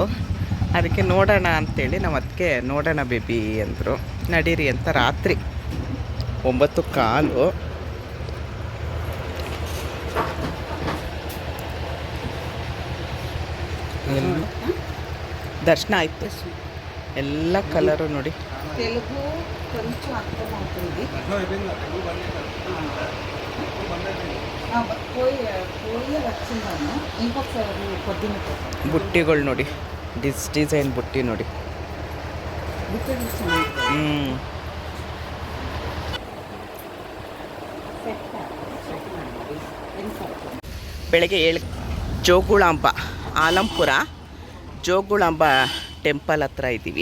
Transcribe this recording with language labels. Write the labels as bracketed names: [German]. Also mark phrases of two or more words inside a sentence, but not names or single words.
[Kannada] ಅದಕ್ಕೆ ನೋಡೋಣ ಅಂಥೇಳಿ ನಾವು ಅದಕ್ಕೆ ನೋಡೋಣ ಬೇಬಿ ಅಂದರು. ನಡೀರಿ ಅಂತ ರಾತ್ರಿ 9:15 ದರ್ಶನ ಆಯಿತು. ಎಲ್ಲ కలరు ನೋಡಿ. [Telugu] తెలుగు కొంచెం అర్థమవుతుంది. పోయి వచ్చిందాను ఇంకొకసారి పొద్దున్న [Kannada] ಬುಟ್ಟಿಗಳು ನೋಡಿ, ಡಿಸೈನ್ ಬುಟ್ಟಿ ನೋಡಿ. ಬೆಳಗ್ಗೆ 7 ಜೋಗುಳಾಂಬ, ಆಲಂಪುರ ಜೋಗುಳಾಂಬ ಟೆಂಪಲ್ ಹತ್ರ ಇದ್ದೀವಿ.